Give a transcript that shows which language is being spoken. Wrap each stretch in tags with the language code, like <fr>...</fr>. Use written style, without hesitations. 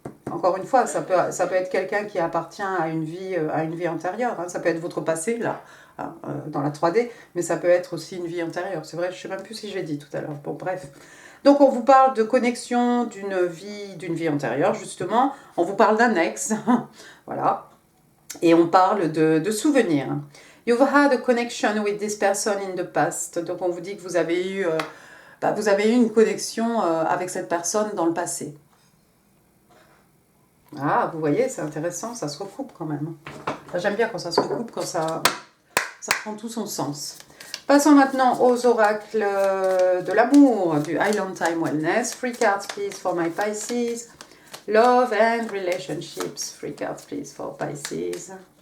<fr>Encore une fois, ça peut être quelqu'un qui appartient à une vie antérieure. Hein. Ça peut être votre passé, là, hein, dans la 3D, mais ça peut être aussi une vie antérieure. C'est vrai, je ne sais même plus si je l'ai dit tout à l'heure. Bon, bref. Donc, on vous parle de connexion d'une vie antérieure, justement. On vous parle d'un ex. Voilà. Et on parle de souvenirs.</fr> <en>You've had a connection with this person in the past.</en> <fr>Donc, on vous dit que vous avez eu une connexion avec cette personne dans le passé. Ah, vous voyez, c'est intéressant, ça se recoupe quand même. J'aime bien quand ça se recoupe, quand ça prend tout son sens. Passons maintenant aux oracles de l'amour, du Island Time Wellness.</fr> <en>3 cards, please, for my Pisces. Love and relationships. 3 cards, please, for Pisces.</en>